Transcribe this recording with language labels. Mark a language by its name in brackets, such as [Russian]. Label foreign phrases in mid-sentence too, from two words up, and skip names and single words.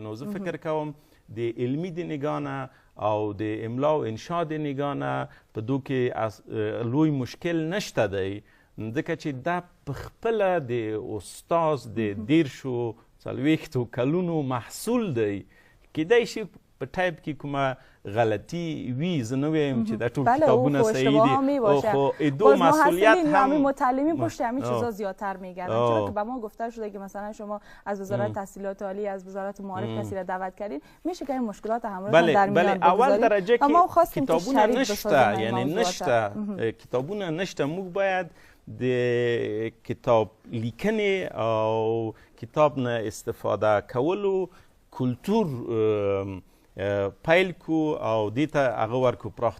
[Pashto] نو زه فکر کوم د علمي د نګاه نه او د املا او انشا د نګاه نه په دو کې لوی مشکل نشته دی، ځکه چې دا په خپله د استاد د 40 کلونو محصول دی. کیدای شي په ټایپ کې کومه غلطی وی، زه نه وایم چې دا ټول کتابونه صحیح دي، خو دو مسئولیت هم [Persian] متعلمین پشت همین چیزا زیادتر میگردن، چون که به ما گفته شده که مثلا شما از وزارت تحصیلات عالی، از وزارت معارف کسی را دعوت کردین، میشه که این مشکلات همراه در میان [Pashto] اول درجه که کتابونه نشته، یعنی نشته کتابونه نشته. موږ باید د کتاب لیکنې او کتاب نه استفاده کولو کلتور پیل کو او دې ته هغه ورکو، پراختیا ورکو.